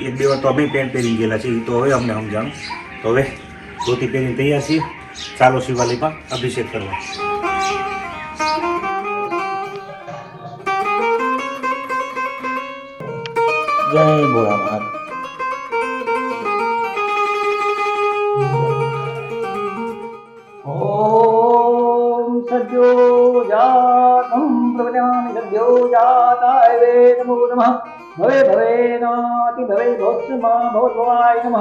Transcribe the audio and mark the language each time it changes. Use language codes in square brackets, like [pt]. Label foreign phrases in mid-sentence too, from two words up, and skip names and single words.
[gu] 1-2 વાર તો અમે પેન્ટ પહેરી ગયેલા છે, એ તો હવે અમને સમજાણું. તો હવે ધોતી પહેરીને તૈયાર છીએ, ચાલો શિવાલયમાં અભિષેક કરવા. જય ભોળાનાથ. [sa] ओम सद्यो जातं प्रवजामि सद्यो जाताय वे नमो नमः. भवे भवेनाति भवे भवत्समा भवद्भवाय नमः.